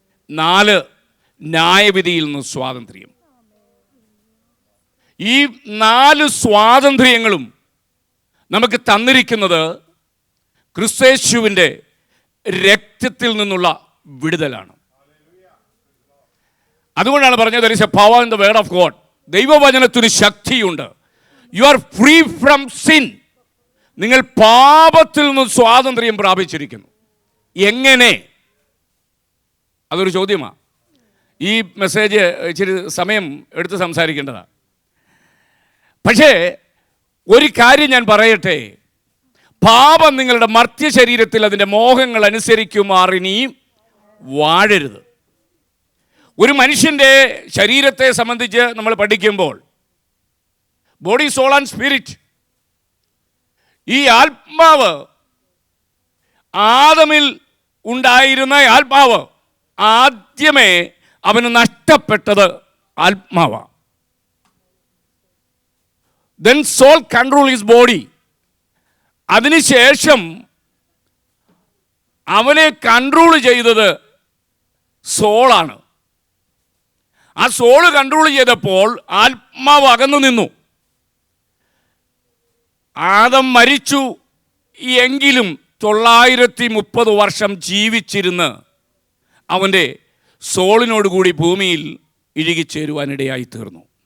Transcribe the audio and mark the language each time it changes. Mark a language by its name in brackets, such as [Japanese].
[Malayalam] 4, ന്യായവിധിയിൽ നിന്ന് സ്വാതന്ത്ര്യം. ഈ 4 സ്വാതന്ത്ര്യങ്ങളും നമുക്ക് തന്നിരിക്കുന്നത് ക്രിസ്തുയേശുവിൻ്റെ രക്തത്തിൽ നിന്നുള്ള വിടുതലാണ്. അതുകൊണ്ടാണ് പറഞ്ഞത് [English] there is a power in the word of God. [Malayalam] ദൈവവചനത്തിന് ശക്തിയുണ്ട്. [English] You are free from sin. [Malayalam] നിങ്ങൾ പാപത്തിൽ നിന്ന് സ്വാതന്ത്ര്യം പ്രാപിച്ചിരിക്കുന്നു. എങ്ങനെ? അതൊരു ചോദ്യമാണ്. ഈ മെസ്സേജ് ഇച്ചിരി സമയം എടുത്ത് സംസാരിക്കേണ്ടതാണ്. പക്ഷേ ഒരു കാര്യം ഞാൻ പറയട്ടെ, പാപം നിങ്ങളുടെ മർത്യ ശരീരത്തിൽ അതിൻ്റെ മോഹങ്ങൾ അനുസരിക്കുമാറിനി വാഴരുത്. ഒരു മനുഷ്യൻ്റെ ശരീരത്തെ സംബന്ധിച്ച് നമ്മൾ പഠിക്കുമ്പോൾ [English] body, soul and spirit, [Malayalam] ഈ ആത്മാവ്, ആദമിൽ ഉണ്ടായിരുന്ന ആത്മാവ്, ആദ്യമേ അവന് നഷ്ടപ്പെട്ടത് ആത്മാവാണ്. [English] Then soul control his body. [Malayalam] അതിനുശേഷം അവനെ കൺട്രോൾ ചെയ്തത് സോളാണ്. ആ സോള് കൺട്രോൾ ചെയ്തപ്പോൾ ആത്മാവ് അകന്നു നിന്നു. ആദം മരിച്ചു എങ്കിലും 930 വർഷം ജീവിച്ചിരുന്ന് അവൻ്റെ സോളിനോടുകൂടി ഭൂമിയിൽ ഇഴുകിച്ചേരുവാനിടയായി തീർന്നു.